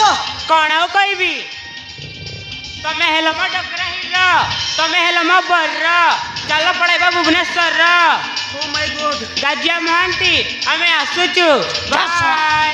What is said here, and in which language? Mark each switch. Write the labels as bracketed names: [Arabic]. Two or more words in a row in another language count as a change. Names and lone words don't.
[Odia] କ'ଣ ଆଉ କହିବି ତମେ ହେଲ ମୋ ଡଗରା ହିରୋ ତମେ ହେଲ ମୋ ବର ଚାଲ ପଳେଇବା ଭୁବନେଶ୍ୱର [English] oh my god [Odia] ଗାଜିଆ ମହାନ୍ତି ଆମେ ଆସୁଛୁ ବାଏ